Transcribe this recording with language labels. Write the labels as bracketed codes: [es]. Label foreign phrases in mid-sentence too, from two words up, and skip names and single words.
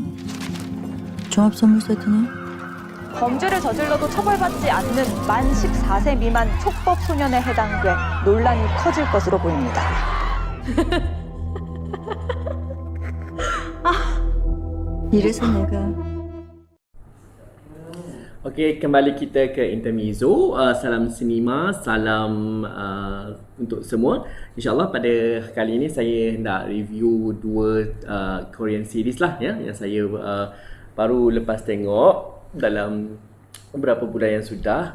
[ko] 종합선물 세트네. 범죄를 저질러도 처벌받지 않는 만 14세 미만 촉법 소년에 해당돼 논란이 커질 것으로 보입니다. 이래서 내가 [ms] Okey, kembali kita ke Intermezzo. Salam sinema, salam untuk semua. InsyaAllah pada kali ini saya hendak review dua [en] Korean series [ms] lah ya, yang saya baru lepas tengok dalam beberapa bulan yang sudah.